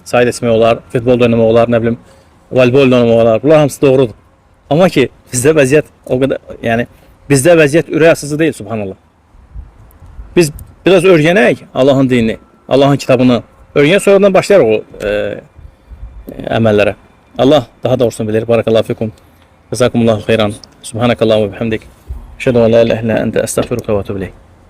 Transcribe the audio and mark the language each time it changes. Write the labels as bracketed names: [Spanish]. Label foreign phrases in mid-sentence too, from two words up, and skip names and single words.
[Azerbaijani] Sayı etmək olar, futbol oynamaq olar, nə bilim, voleybol oynamaq olar, bunlar hamısı doğrudur. Amma ki, bizdə vəziyyət o qədər, yəni, bizdə vəziyyət ürək açıcı deyil, subhanallah. Biz biraz öyrənək Allahın dinini, Allahın kitabını, öyrənək sonradan başlayarıq o əməllərə. Allah daha doğrusunu bilir. [Arabic] بارك الله فيكم. جزاكم الله خيرا. سبحانك اللهم وبحمدك. أشهد أن لا إله إلا أنت أستغفرك وأتوب إليك.